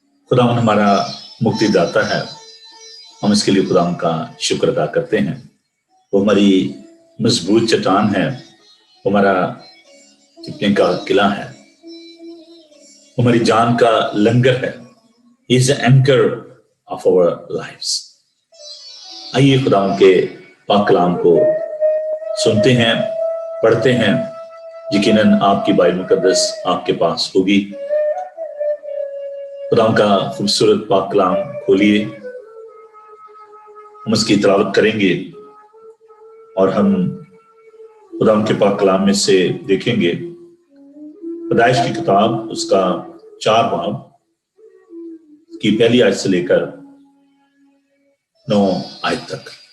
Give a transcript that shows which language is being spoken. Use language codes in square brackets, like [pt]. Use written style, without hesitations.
[hi] खुदा हमारा मुक्ति दाता है, हम इसके लिए खुदा का शुक्र अदा करते हैं। वो हमारी मजबूत चट्टान है, वो हमारा छिपने का किला है, वो हमारी जान का लंगर है। [en] He is the anchor of our lives. [hi] आइए खुदा के पाक कलाम को सुनते हैं, पढ़ते हैं। यकीनन आपकी बाइबल मुकद्दस आपके पास होगी। खुदा का खूबसूरत पाक कलाम खोलिए, हम उसकी तिलावत करेंगे और हम खुदा के पाक कलाम में से देखेंगे पैदाइश की किताब उसका 4 बाब की पहली आयत से लेकर 9 आयत तक।